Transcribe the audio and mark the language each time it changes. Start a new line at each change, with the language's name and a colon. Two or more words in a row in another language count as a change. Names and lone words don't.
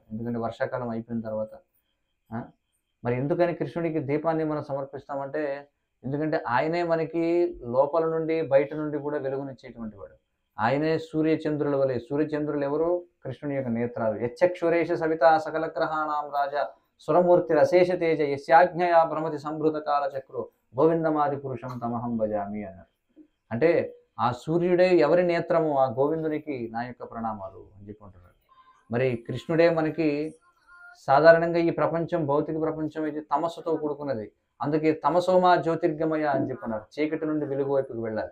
Telugu: ఎందుకంటే వర్షాకాలం అయిపోయిన తర్వాత మరి ఎందుకని కృష్ణుడికి దీపాన్ని మనం సమర్పిస్తామంటే, ఎందుకంటే ఆయనే మనకి లోపల నుండి బయట నుండి కూడా వెలుగునిచ్చేటువంటి వాడు. ఆయనే సూర్యచంద్రుల వలె. సూర్యచంద్రులు ఎవరు? కృష్ణుని యొక్క నేత్రాలు.
Sanskrit: యచ్చక్షురేష సవిత సకల గ్రహాణం రాజా సురమూర్తి రశేష తేజ యస్యాజ్ఞయా భ్రమతి సంభృత కాల చక్రు గోవిందమాది పురుషం తమహం భజామి అన్నారు.
Telugu: అంటే ఆ సూర్యుడే ఎవరి నేత్రము? ఆ గోవిందునికి నా యొక్క ప్రణామాలు అని చెప్పుకుంటున్నాడు. మరి కృష్ణుడే మనకి సాధారణంగా ఈ ప్రపంచం, భౌతిక ప్రపంచం ఇది తమస్సుతో కూడుకున్నది. అందుకే
Sanskrit: తమసోమా జ్యోతిర్గమయ
Telugu: అని చెప్పన్నారు. చీకటి నుండి వెలుగు వైపుకి వెళ్ళాలి.